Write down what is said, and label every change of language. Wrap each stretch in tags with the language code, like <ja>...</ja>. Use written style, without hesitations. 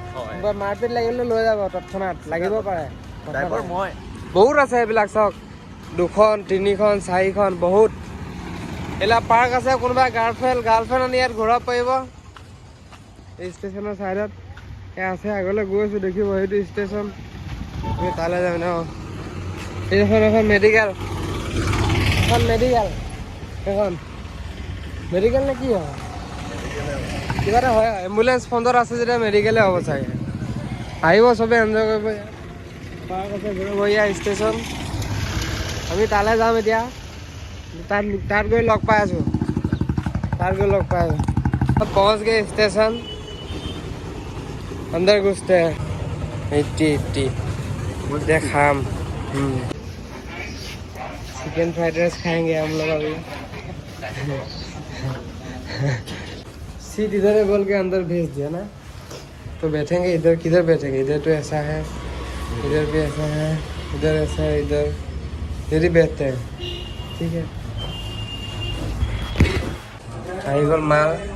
<as>কিবা মাৰপিট লাগিলে লৈ যাব তৎক্ষণাত, লাগিব পাৰে। ড্ৰাইভাৰ মই বহুত আছে এইবিলাক, চাওক 2খন 3খন 4খন বহুত। এইবিলাক পাৰ্ক আছে। কোনোবা গাৰ্লফ্ৰেণ্ড আনি ইয়াত ঘূৰাব পাৰিব। এই ষ্টেচনৰ ছাইডত আছে, আগলৈ গৈ আছোঁ দেখিব। সেইটো ষ্টেচন, আমি তালৈ যাম ন। এইখন এখন মেডিকেল, এখন মেডিকেল, এখন মেডিকেল নে কি হয়? কিবা এটা হয়। এম্বুলেঞ্চ ফ্ৰণ্টত আছে যেতিয়া মেডিকেলে হ'ব চাগে। আহিব চবে এনজয় কৰিব। পাৰ্ক আছে, ঘূৰিব। ইয়াৰ ষ্টেচন, আমি তালৈ যাম এতিয়া। তাত গৈ লগ পাই আছোঁ।</as> <hi>अब पहुँच गए स्टेशन, अंदर घुसते हैं। 80 बोलते खाम। चिकन फ्राइड राइस खाएंगे हम लोग अभी। सीट इधर है बोल के अंदर भेज दिया ना, तो बैठेंगे इधर। किधर बैठेंगे? इधर तो ऐसा है, इधर भी ऐसा है, इधर ऐसा है, इधर ही बैठते हैं। ठीक है,</hi> <as>আহি গ'ল মাল।</as>